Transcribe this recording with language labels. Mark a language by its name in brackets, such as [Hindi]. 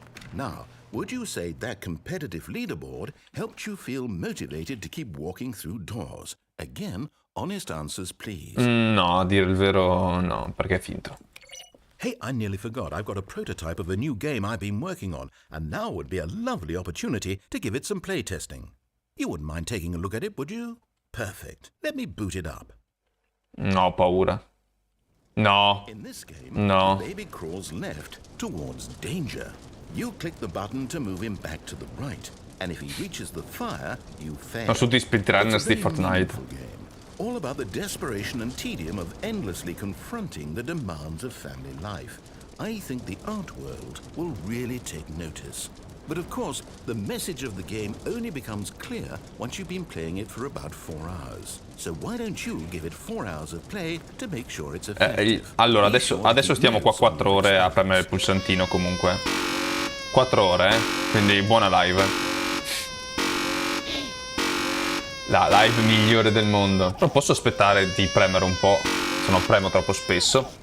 [English] Now, would you say that competitive leaderboard helped you feel motivated to keep walking through doors? Again, honest answers, please. [Italian] No, a dire il vero no, perché è finto. [English] Hey, I nearly forgot. I've got a prototype of a new game I've been working on, and now would be a lovely opportunity to give it some playtesting. You wouldn't mind taking a look at it, would you? Perfect. Let me boot it up. [Italian] No, ho paura. No. [English] In this game, [Italian] No. [English] the baby crawls left towards danger. You click the button to move him back to the right, and if he reaches the fire, you fail. [Italian] Sono tutti speedrunners di Fortnite. [English] Meaningful game. All about the desperation and tedium of endlessly confronting the demands of family life. I think the art world will really take notice. But of course, the message of the game only becomes clear once you've been playing it for about 4 hours. So why don't you give it 4 hours of play to make sure it's effective? [Italian] Allora, adesso stiamo qua 4 ore a premere il pulsantino comunque. 4 ore, quindi buona live. La live migliore del mondo. Però posso aspettare di premere un po', se non premo troppo spesso.